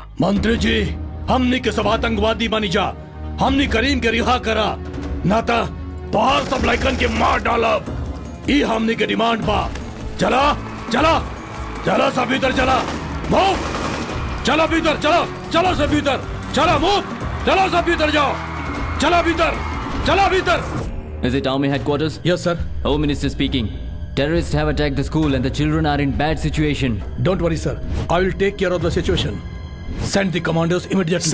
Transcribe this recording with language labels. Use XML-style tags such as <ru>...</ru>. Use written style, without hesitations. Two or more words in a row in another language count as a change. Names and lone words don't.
<bho>मंत्री जी, हमनी के सब आतंकवादी बनी जा। हमनी करीम के रिहा करा, नाता तोहार सब लाइकन के मार डालब। ई हमनी के डिमांड बा। चला चला चला सब भीतर चला। मूव, चला भीतर, चला चला सब भीतर, चला मूव, चला सब भीतर जाओ, चला भीतर, चला भीतर।</bho> <en>Is it Army headquarters? Yes, sir. Home Minister speaking. Terrorists have attacked the school and the children are in bad situation. Don't worry, sir. I will take care of the situation. Send the commandos immediately.</en>